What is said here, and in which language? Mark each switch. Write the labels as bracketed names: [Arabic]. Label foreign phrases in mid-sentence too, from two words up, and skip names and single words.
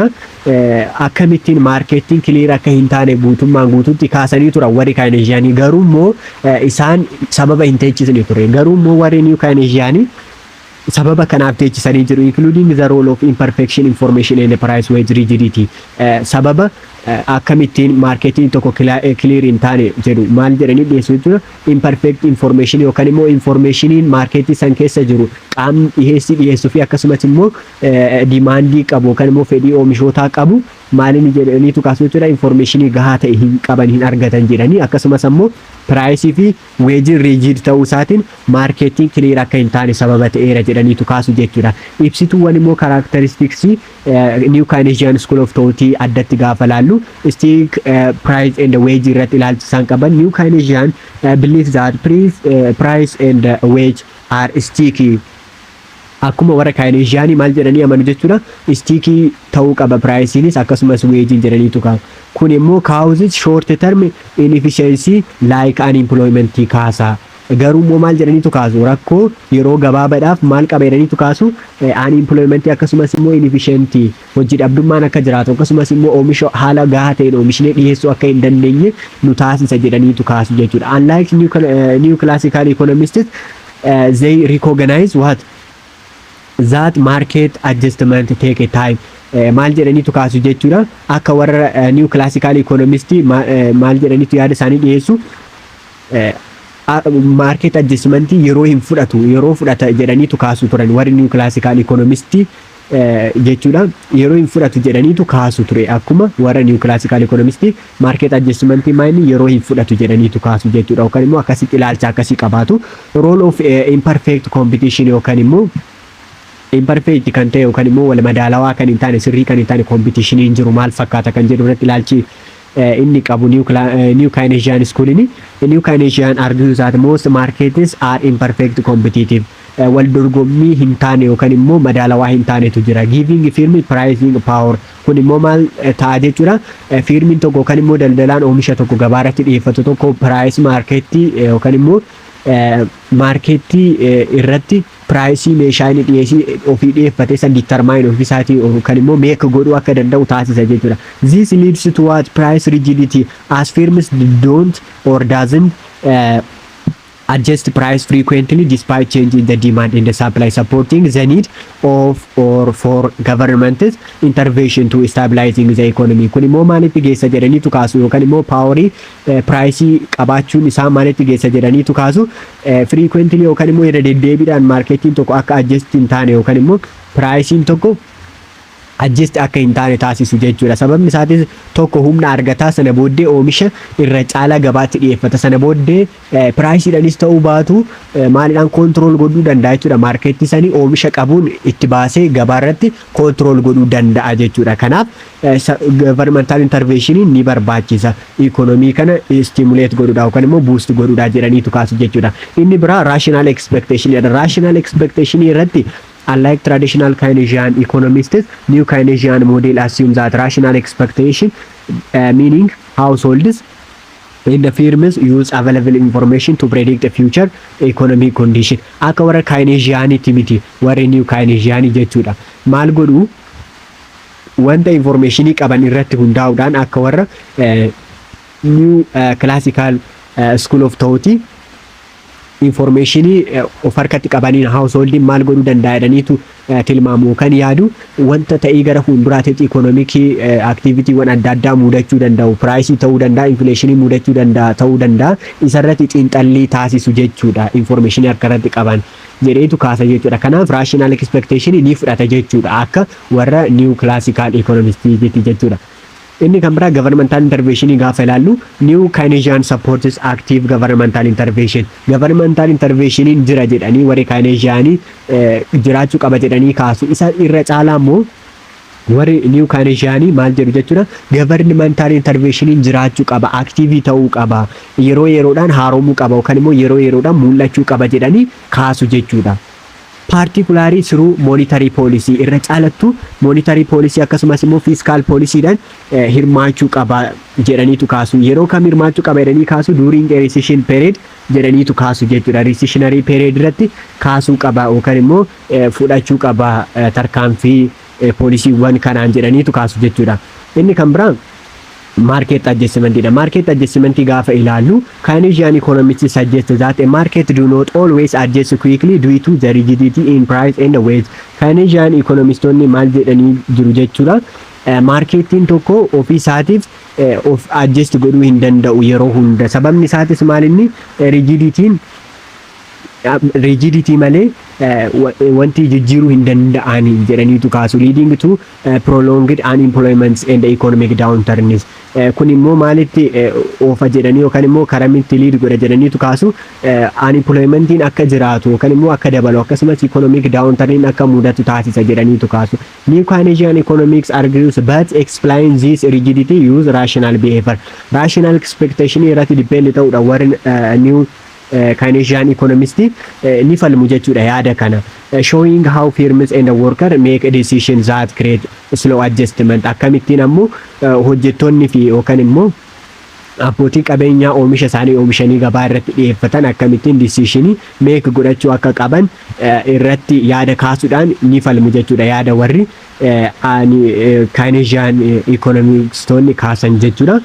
[Oromo] Akkamittiin maarkeetiin clear akka hin taane guutummaan guutuutti kaasanii tura warri Keynesianii. Garuu immoo isaan sababa hin teechisne ture. Garuu immoo warri New Keynesianii sababa kanaaf teechisanii jiru, [English] including the role of imperfection information and price wage rigidity. [Oromo] Sababa akkamittiin maarkeetiin tokko clear hin taane jedhu maal jedhanii dhiyeessu jechuudha. [English] Imperfect information [Oromo] yookaan immoo informationiin maarkeetii san keessa jiru qaamni dhiyeessuu fi akkasumas immoo dimaandii qabu yookaan immoo fedhii oomishootaa qabu maalin jedhaniitu kaasu jechuudha. Informationii gahaa ta'e hin qaban hin argatan jedhanii akkasumas immoo price fi [English] wage rigid [Oromo] ta'uu isaatiin maarkeetiin clear akka hin taane sababa ta'eera jedhaniitu kaasu jechuudha. Ibsituuwwan immoo [English] characteristics New Keynesian School of Thought [Oromo] addatti gaafa laallu [English] stick price and wage [Oromo] irratti ilaalcha isaan qaban. [English] New Keynesian believes that price and wage are sticky. [Oromo] Akkuma warra Keynesianii maal jedhanii amanu jechuudha. Sticky ta'uu qaba price'inis akkasumas wage'iin jedhaniitu kaasu. Kun immoo [English] causes short term inefficiency like unemployment [Oromo] kaasa. garuu immoo maal jedhaniitu kaasu rakkoo yeroo gabaabaadhaaf maal qaba jedhaniitu kaasu unemployment akkasumas immoo inefficiency hojii dhabdummaan akka jiraatu akkasumas immoo oomisha haala gahaa ta'een oomishni dhiyeessuu akka hin dandeenye nu taasisa jedhaniitu kaasu jechuudha. [English] Unlike new classical economists, they recognize what that market adjustment take a time. [Oromo] Maal jedhaniitu kaasu jechuudha. Akka warra [English] new classical economist [Oromo] maal jedhaniitu yaada isaanii dhiyeessu [English] market adjustment [Oromo] yeroo hin fudhatu yeroo fudhata jedhaniitu kaasu turan warri [English] new classical economist [Oromo] jechuudha. Yeroo hin fudhatu jedhaniitu kaasu ture akkuma warra [English] new classical economist market adjustment [Oromo] maayini yeroo hin fudhatu jedhaniitu kaasu jechuudha. Yookaan immoo akkasitti ilaalcha akkasii qabaatu. [English] Role of imperfect competition [Oromo] yookaan immoo imperfect kan ta'e yookaan immoo wal madaalawaa kan hin taane sirrii kan hin taane competition hin jiru maal fakkaata kan jedhu irratti ilaalchi inni qabu [English] new Keynesian school [Oromo] ni [English] new Keynesian argues that most markets are imperfect competitive. [Oromo] Wal dorgommii hin taane yookaan immoo madaalawaa hin taanetu jira. [English] Giving firm pricing power [Oromo] kun immoo maal ta'a jechuudha. Firmiin tokko yookaan immoo daldalaan oomisha tokko gabaarratti dhiyeeffatu tokko price marketii yookaan immoo marketii irratti price meeshaa inni dhiyeessii ofii dhiyeeffate san determine ofisaatii yookaan immoo make godhuu akka danda'u taasisa jechuudha. [English] This leads to what price rigidity as firms don't or doesn't adjust price frequently despite change in the demand in the supply, supporting the need of or for government intervention to stabilizing the economy. [Oromo] Kun immoo maalitti geessa jedhaniitu kaasu yookaan immoo paaworii piraayisii qabaachuun isaa maalitti geessa jedhaniitu kaasu frequently yookaan immoo irra deddeebiidhaan maarketiin tokko akka adjust hin taane yookaan immoo piraayisiin tokko adjust akka hin taane taasisu jechuudha. Sababni isaatis tokko humna argataa sana booddee oomisha irra caalaa gabaatti dhiyeeffata. Sana booddee piraayisiidhaanis ta'uu baatu maaliidhaan koontirool godhuu danda'a jechuudha. Maarkeetii sanii oomisha qabuun itti baasee gabaarratti koontirool godhuu danda'a jechuudha. Kanaaf [English] governmental intervention [Oromo] ni barbaachisa. Ikonomii kana stimulate godhuudha yookaan immoo boost godhuudha jedhaniitu kaasu jechuudha. Inni biraa [English] rational expectation. Rational expectation irratti unlike traditional Keynesian economists, new Keynesian model assumes that rational expectation, meaning households in the firms use available information to predict the future economic condition. [Oromo] Akka warra Keynesianiti miti, warra new Keynesian jechuudha. Maal godhu wanta informationii qaban irratti hundaa'uudhaan akka warra [English] new classical school of thought [Oromo] informationii of harkatti qabaniin householdin maal godhuu danda'a jedhaniitu tilmaamu kan yaadu wanta ta'ii gara fuulduraatti ikonomikii activityuuwwan adda addaa mudachuu danda'u price ta'uu danda'a inflationii mudachuu danda'a ta'uu danda'a isarratti xiinxallii taasisu jechuudha informationii harkarratti qaban jedheetu kaasa jechuudha. Kanaaf [English] rational expectation [Oromo] ni fudhata jechuudha akka warra [English] new classical economist [Oromo] jechuudha. Inni kan biraa [English] governmental intervention [Oromo] gaafa ilaallu [English] new Keynesian supports active governmental intervention. Governmental intervention [Oromo] jira jedhanii warri Keynesian jiraachuu qaba jedhanii kaasu. Isa irra caalaa immoo warri new Keynesian maal jedhu jechuudha. [English] Governmental intervention [Oromo] jiraachuu qaba, active ta'uu qaba, yeroo yeroodhaan haaromuu qaba yookaan immoo yeroo yeroodhaan mul'achuu qaba jedhanii kaasu jechuudha. [English] Particularly through monetary policy [Oromo] irra caalattu [English] monetary policy [Oromo] akkasumas immoo [English] fiscal policy [Oromo] dhaan hirmaachuu qaba jedhaniitu kaasu. Yeroo kam hirmaachuu qaba jedhanii kaasu [English] during a recession period [Oromo] jedhaniitu kaasu jechuudha. [English] Recessionary period [Oromo] irratti kaasuu qaba yookaan immoo fudhachuu qaba tarkaanfii poolisiiwwan kanaan jedhaniitu kaasu jechuudha. Inni kan biraa [English] market adjustment [Oromo] dha. [English] Market adjustment [Oromo] gaafa ilaallu [English] Keynesian economists suggest that a market do not always adjust quickly due to the rigidity in price and the wage. [Oromo] Keynesian economistonni maal jedhanii jiru jechuudha. Marketiin tokko ofii isaatiif of adjust godhuu hin danda'u yeroo hunda. Sababni isaatis maal inni rigidity malee wanti jijjiiruu hin danda'ani jedhaniitu kaasu [English] leading to prolonged unemployment and economic downturns. [Oromo] Kun immoo maalitti oofa jedhanii yookaan immoo karamitti lead godha jedhaniitu kaasu unemploymentiin akka jiraatu yookaan immoo akka dabalu akkasumas [English] economic downturn [Oromo] akka mudatu taasisa jedhaniitu kaasu. [English] New Keynesian economics argues but explain this rigidity use rational behavior. Rational expectation [Oromo] irratti depend ta'uudha warri [English] new Keynesian economist [Oromo] ni falmu jechuudha yaada kana. [English] Showing how firms and the worker make decisions that create slow adjustment. [Oromo] Akkamittiin ammoo hojjettoonni fi yookaan immoo abbootii qabeenyaa oomisha isaanii oomishanii gabaa irratti dhiyeeffatan akkamittiin decisionii meek godhachuu akka qaban irratti yaada kaasuudhaan ni falmu jechuudha. Yaada warri Keynesian economicstoonni kaasan jechuudha.